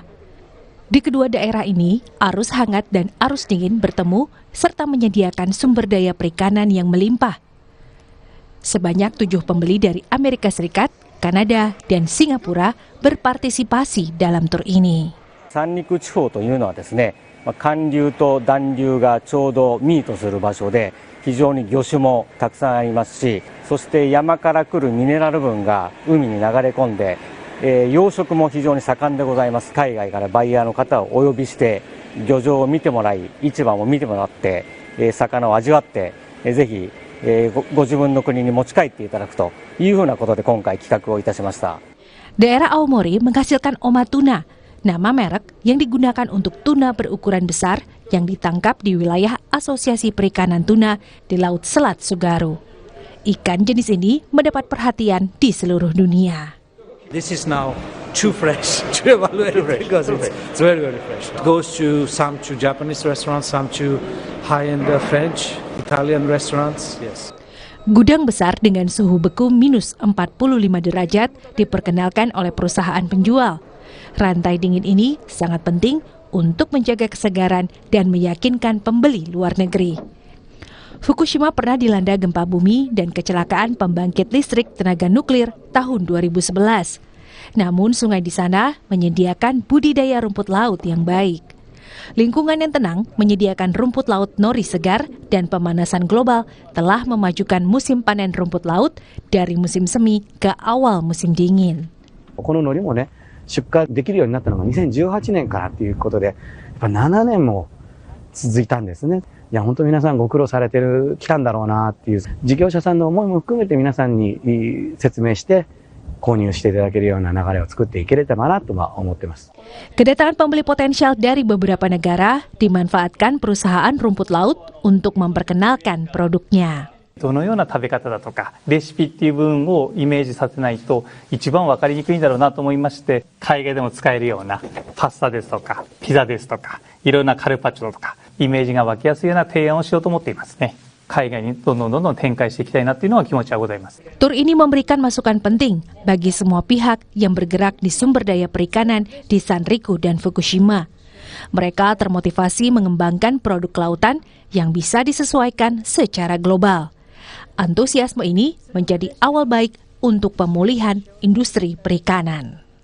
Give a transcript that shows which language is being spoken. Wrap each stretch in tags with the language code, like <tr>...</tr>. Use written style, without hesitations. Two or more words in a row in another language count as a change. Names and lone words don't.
<id>Di kedua daerah ini, arus hangat dan arus dingin bertemu serta menyediakan sumber daya perikanan yang melimpah. Sebanyak 7 pembeli dari Amerika Serikat, Kanada, dan Singapura berpartisipasi dalam tur ini.</id> <ja>三陸地方というのはですね、寒流と暖流がちょうどミートする場所で非常に魚種もたくさんありますし、そして山から来るミネラル分が海に流れ込んで、養殖も非常に盛んでございます。海外からバイヤーの方をお呼びして漁場を見てもらい、市場も見てもらって、魚を味わって、ぜひご自分の国に持ち帰っていただくというふうなことで今回企画をいたしました。</ja> <id>Daerah Aomori menghasilkan oma tuna, nama merek yang digunakan untuk tuna berukuran besar yang ditangkap di wilayah Asosiasi Perikanan Tuna di Laut Selat Tsugaru. Ikan jenis ini mendapat perhatian di seluruh dunia.</id> <en>This is now too fresh to evaluate because it's very, very fresh. It goes to some to Japanese restaurants, some to high-end French, Italian restaurants. Yes.</en> <id>Gudang besar dengan suhu beku minus 45 derajat diperkenalkan oleh perusahaan penjual. Rantai dingin ini sangat penting untuk menjaga kesegaran dan meyakinkan pembeli luar negeri. Fukushima pernah dilanda gempa bumi dan kecelakaan pembangkit listrik tenaga nuklir tahun 2011. Namun sungai di sana menyediakan budidaya rumput laut yang baik. Lingkungan yang tenang menyediakan rumput laut nori segar dan pemanasan global telah memajukan musim panen rumput laut dari musim semi ke awal musim dingin.</id> <ja>出荷できるようになったのが2018年からということで、やっぱ7年も続いたんですね。いや本当皆さんご苦労されてる期間だろうなっていう事業者さんの思いも含めて皆さんに説明して購入していただけるような流れを作っていければなとは思っています。</ja> <id>Kedatangan pembeli potensial dari beberapa negara dimanfaatkan perusahaan rumput laut untuk memperkenalkan produknya.</id> <ja>どのような食べ方だとかレシピっていう部分をイメージさせないと一番分かりにくいんだろうなと思いまして、海外でも使えるようなパスタですとかピザですとかいろんなカルパッチョとかイメージが湧きやすいような提案をしようと思っていますね。海外にどんどん展開していきたいなっていうのは気持ちはございます。</ja> <id>Tur ini memberikan masukan penting bagi semua pihak yang bergerak di sumber daya perikanan di Sanriku dan Fukushima. Mereka termotivasi mengembangkan produk lautan yang bisa disesuaikan secara global. Antusiasme ini menjadi awal baik untuk pemulihan industri perikanan.</id>